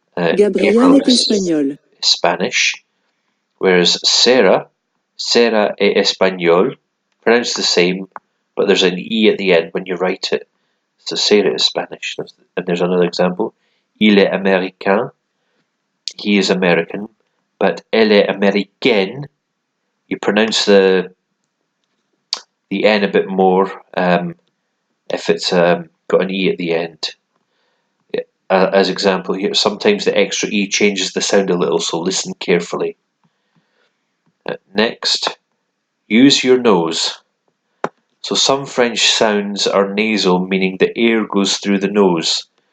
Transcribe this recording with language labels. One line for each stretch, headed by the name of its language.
French: Gabriel est espagnol.
English: Spanish. Whereas Sarah
French: est espagnol,
English: pronounced the same, but there's an E at the end when you write it. So Sarah is Spanish. And there's another example.
French: Il est américain.
English: He is American.
French: But elle est américaine.
English: You pronounce the N a bit more if it's got an E at the end. As example here, sometimes the extra E changes the sound a little, so listen carefully. Next, use your nose. So some French sounds are nasal, meaning the air goes through the nose.